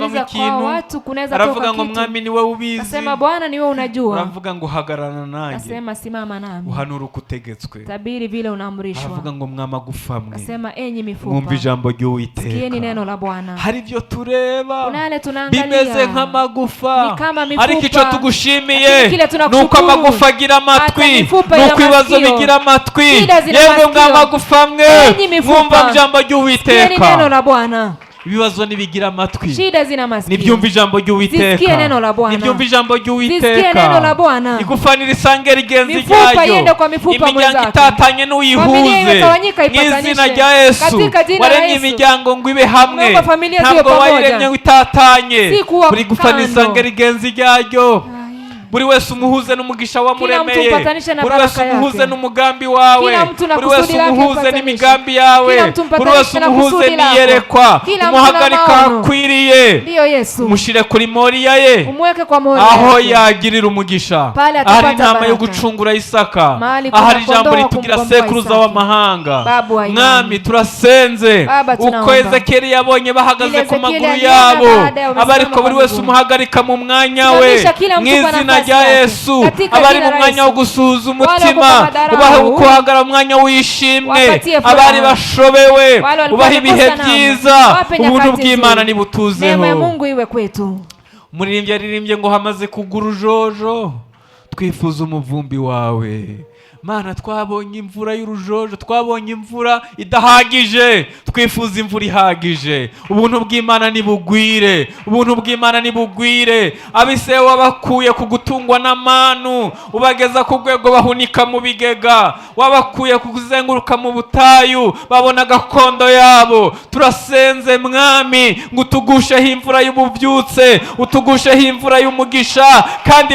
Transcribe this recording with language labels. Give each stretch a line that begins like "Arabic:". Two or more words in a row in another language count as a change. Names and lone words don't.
Swahili: Amuuliza kwa
Kinyarwanda: ikintu,
Swahili: watu kunaweza
Kinyarwanda: aravuga
Swahili: toka
Kinyarwanda: ngo
Swahili: kitu.
Kinyarwanda: mwami niwe ubizi.
Swahili: Asema Bwana ni wewe unajua.
Kinyarwanda: Uravuga ngo hagarana nanjye,
Swahili: Asema simama nami.
Kinyarwanda: uhanura uko utegetswe.
Swahili: Tabiri vile unaamrishwa.
Kinyarwanda: Aravuga ngo mwamagufa mwe,
Swahili: Asema enyi
Kinyarwanda: mwumva
Swahili: mifupa.
Kinyarwanda: ijambo
Swahili: Sikieni
Kinyarwanda: ry'Uwiteka.
Swahili: neno la Bwana.
Kinyarwanda: Hari ibyo tureba
Swahili: Kuna yale tunaangalia.
Kinyarwanda: bimeze nk'amagufa,
Swahili: Ni kama mifupa.
Kinyarwanda: ariko icyo tugushimiye
Swahili: Lakini kile tunakushukuru.
Kinyarwanda: nuko amagufa agira amatwi,
Swahili: Hata mifupa ina
Kinyarwanda: nuko ibibazo
Swahili: masikio.
Kinyarwanda: bigira amatwi.
Swahili: Shida zina
Kinyarwanda: Yewe
Swahili: masikio.
Kinyarwanda: mwamagufa mwe,
Swahili: Enyi mifupa.
Kinyarwanda: mwumva ijambo
Swahili: Sikieni neno
Kinyarwanda: ry'Uwiteka.
Swahili: la Bwana.
Kinyarwanda: ibibazo nibigira amatwi
Swahili: shida zina masikio.
Kinyarwanda: nibyumva ijambo
Swahili: Zisikie
Kinyarwanda: ry'Uwiteka
Swahili: neno la Bwana.
Kinyarwanda: nibyumva ijambo
Swahili: Zisikie neno la
Kinyarwanda: ry'Uwiteka
Swahili: Bwana.
Kinyarwanda: igufa nirisange rigenzi
Swahili: Mifupa
Kinyarwanda: ryayo
Swahili: iende kwa mifupa
Kinyarwanda: imiryango
Swahili: mwenzake.
Kinyarwanda: itatanye
Swahili: Familia
Kinyarwanda: n'uyihuze
Swahili: imetawanyika
Kinyarwanda: mu izina
Swahili: ipatanishe.
Kinyarwanda: rya Yesu
Swahili: Katika jina la
Kinyarwanda: waremye
Swahili: Yesu.
Kinyarwanda: imiryango ngo ibe hamwe
Swahili: Naomba familia ziwe
Kinyarwanda: ntabwo
Swahili: pamoja.
Kinyarwanda: wayiremye ngo itatanye
Swahili: Si kuwa
Kinyarwanda: buri gufa
Swahili: kando.
Kinyarwanda: nisange rigenzi ryayo buri wese umuhuze n'umugisha wamuremeye
Swahili: Kila mtu upatanishe na
Kinyarwanda: buri
Swahili: baraka
Kinyarwanda: wese umuhuze
Swahili: yake.
Kinyarwanda: n'umugambi wawe
Swahili: Kila mtu na
Kinyarwanda: buri
Swahili: kusudi
Kinyarwanda: wese
Swahili: lake
Kinyarwanda: umuhuze
Swahili: upatanishe.
Kinyarwanda: n'imigambi yawe
Swahili: Kila mtu
Kinyarwanda: buri
Swahili: mpatanishe
Kinyarwanda: wese
Swahili: na
Kinyarwanda: umuhuze
Swahili: kusudi lako.
Kinyarwanda: n'iyerekwa
Swahili: Kila mtu na
Kinyarwanda: umuhagarika
Swahili: maono.
Kinyarwanda: akwiriye
Swahili: Ndiyo Yesu.
Kinyarwanda: mushire kuri moriya ye
Swahili: Umweke kwa moyo
Kinyarwanda: aho
Swahili: wake.
Kinyarwanda: yagirira umugisha
Swahili: Pale atapata
Kinyarwanda: ahari inama yo
Swahili: baraka.
Kinyarwanda: gucungura Isaka
Swahili: Mahali kuna
Kinyarwanda: ahari ijambo
Swahili: kondoo
Kinyarwanda: ritugira
Swahili: kumkomboa
Kinyarwanda: sekuruza
Swahili: Isaki.
Kinyarwanda: w'amahanga
Swahili: Babu wa imani.
Kinyarwanda: mwami turasenze
Swahili: Baba,
Kinyarwanda: uko
Swahili: tunaomba.
Kinyarwanda: Ezekiyeli yabonye bahagaze
Swahili: Ile
Kinyarwanda: ku
Swahili: Ezekieli
Kinyarwanda: maguru
Swahili: aliona
Kinyarwanda: yabo
Swahili: baada ya
Kinyarwanda: aba ariko
Swahili: wamesimama
Kinyarwanda: buri
Swahili: kwa
Kinyarwanda: wese
Swahili: miguu.
Kinyarwanda: umuhagarika mu mwanya we
Swahili: Simamisha kila
Kinyarwanda: mu
Swahili: mtu kwa
Kinyarwanda: izina
Swahili: nafasi
Kinyarwanda: rya
Swahili: yake.
Kinyarwanda: Yesu
Swahili: Katika
Kinyarwanda: abari
Swahili: jina
Kinyarwanda: mu
Swahili: la
Kinyarwanda: mwanya wo
Swahili: Yesu.
Kinyarwanda: gusuhuza
Swahili: Wale
Kinyarwanda: umutima
Swahili: wako madarau.
Kinyarwanda: ubahe guhagara mu mwanya w'ishimwe
Swahili: Wapatie furaha.
Kinyarwanda: abari bashobewe
Swahili: Wale walikuwa
Kinyarwanda: ubahe ibihe
Swahili: wamekosa nama.
Kinyarwanda: byiza
Swahili: Wape
Kinyarwanda: ubuntu
Swahili: nyakati
Kinyarwanda: bw'Imana
Swahili: nzuri.
Kinyarwanda: nibutuzeho
Swahili: Neema ya Mungu iwe kwetu.
Kinyarwanda: umuririmbyi yaririmbye ngo hamaze kugura urujojo twifuza umuvumbi wawe Mana twabonye imvura y'urujojo twabonye imvura idahagije twifuza imvura ihagije ubuntu bw'Imana nibugwire ubuntu bw'Imana nibugwire abise wabakuye ku gutungwa n'amanu ubageza ku rwego bahunika mu bigega wabakuye ku kuzenguruka mu butayu babona gakondo yabo turasenze mwami ngo utugusheho imvura y'ububyutse utugusheho imvura y'umugisha kandi